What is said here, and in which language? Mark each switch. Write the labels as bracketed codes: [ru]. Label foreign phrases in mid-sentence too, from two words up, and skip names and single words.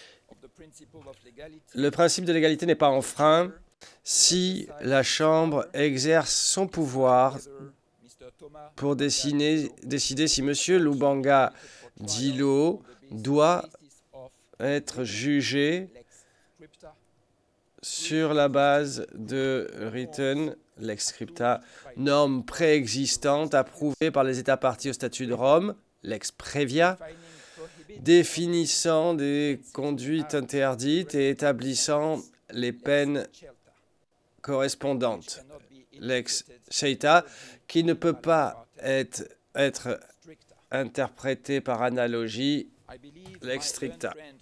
[fr] Le principe de l'égalité n'est pas enfreint si la Chambre exerce son pouvoir pour décider si M. Lubanga Dilo doit être jugé sur la base de written lex [la] scripta, [fr] norme préexistante approuvée par les États partis au statut de Rome, [la] lex previa, [fr] définissant des conduites interdites et établissant les peines correspondantes, [la] lex sceita, [fr] qui ne peut pas être interprété par analogie, [la] lex stricta.